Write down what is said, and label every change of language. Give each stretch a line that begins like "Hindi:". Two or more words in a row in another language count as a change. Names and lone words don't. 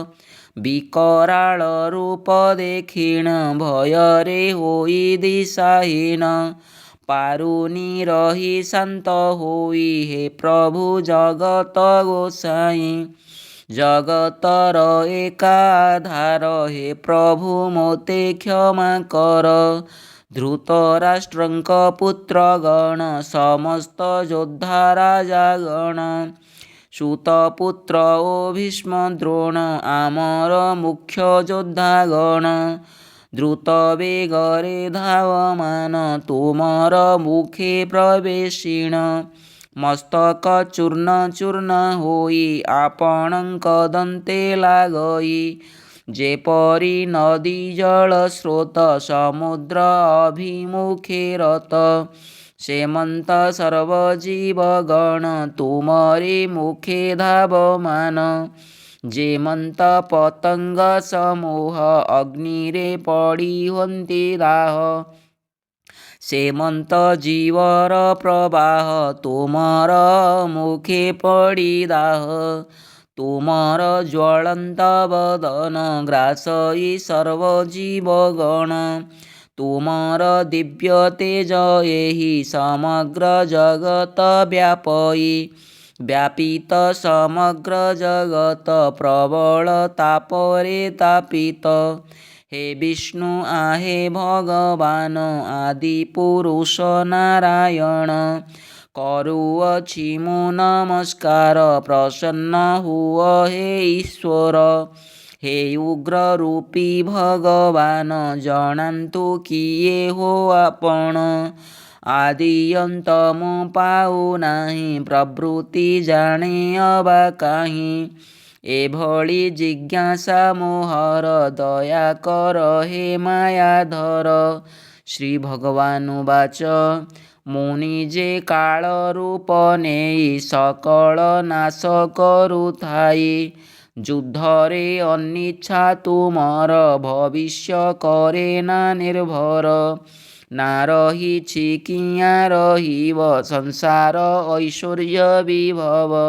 Odia: ବିକରାଳ ରୂପ ଦେଖିଣ ଭୟରେ ହୋଇ ଦିଶାହୀନ। ପାରୁନି ରହି ଶାନ୍ତ ହୋଇ ହେ ପ୍ରଭୁ ଜଗତ ଗୋସାଇଁ। ଜଗତର ଏକାଧାର ହେ ପ୍ରଭୁ ମୋତେ କ୍ଷମା କର। ଧୃତରାଷ୍ଟ୍ରଙ୍କ ପୁତ୍ରଗଣ ସମସ୍ତ ଯୋଦ୍ଧା ରାଜାଗଣ। ସୂତପୁତ୍ର ଓ ଭୀଷ୍ମ ଦ୍ରୋଣ ଆମର ମୁଖ୍ୟ ଯୋଦ୍ଧାଗଣ। ଦ୍ରୁତ ବେଗରେ ଧାବମାନ ତୁମର ମୁଖେ ପ୍ରବେଶିଣ। ମସ୍ତକ ଚୂର୍ଣ୍ଣ ଚୂର୍ଣ୍ଣ ହୋଇ ଆପଣଙ୍କ ଦନ୍ତେ ଲାଗଇ। ଯେପରି ନଦୀ ଜଳ ସ୍ରୋତ ସମୁଦ୍ର ଅଭିମୁଖେ ରତ। ସେମନ୍ତ ସର୍ବଜୀବଗଣ ତୁମରେ ମୁଖେ ଧାବମାନ। ଯେମନ୍ତ ପତଙ୍ଗ ସମୂହ ଅଗ୍ନିରେ ପଡ଼ି ହନ୍ତି ଦାହ। ସେମନ୍ତ ଜୀବର ପ୍ରବାହ ତୁମର ମୁଖେ ପଡ଼ି ଦାହ। ତୁମର ଜ୍ୱଳନ୍ତ ବଦନ ଗ୍ରାସଇ ସର୍ବଜୀବଗଣ। ତୁମର ଦିବ୍ୟ ତେଜ ଏହି ସମଗ୍ର ଜଗତ ବ୍ୟାପଇ। ବ୍ୟାପିତ ସମଗ୍ର ଜଗତ ପ୍ରବଳ ତାପରେ ତାପିତ। ହେ ବିଷ୍ଣୁ ଆହେ ଭଗବାନ ଆଦି ପୁରୁଷ ନାରାୟଣ। କରୁଅଛି ମୁଁ ନମସ୍କାର ପ୍ରସନ୍ନ ହୁଅ ହେ ଈଶ୍ୱର। ହେ ଉଗ୍ର ରୂପୀ ଭଗବାନ ଜଣାନ୍ତୁ କିଏ ହୋ ଆପଣ। ଆଦି ଅନ୍ତ ମୁଁ ପାଉ ନାହିଁ ପ୍ରବୃତ୍ତି ଜାଣେ ଅବା କାହିଁ। ଏଭଳି ଜିଜ୍ଞାସା ମୋହର ଦୟା କର ହେ ମାୟାଧର।
Sanskrit: श्री भगवानुवाच
Odia: ମୁନି ଯେ କାଳ ରୂପ ନେଇ ସକଳ ନାଶ କରୁଥାଇ, ଯୁଦ୍ଧରେ ଅନିଚ୍ଛା ତୁମର ଭବିଷ୍ୟ କରେ ନା ନିର୍ଭର। ନା ରହିଛି କିଆଁ ରହିବ ସଂସାର ଐଶ୍ୱର୍ଯ୍ୟ ବିଭବ।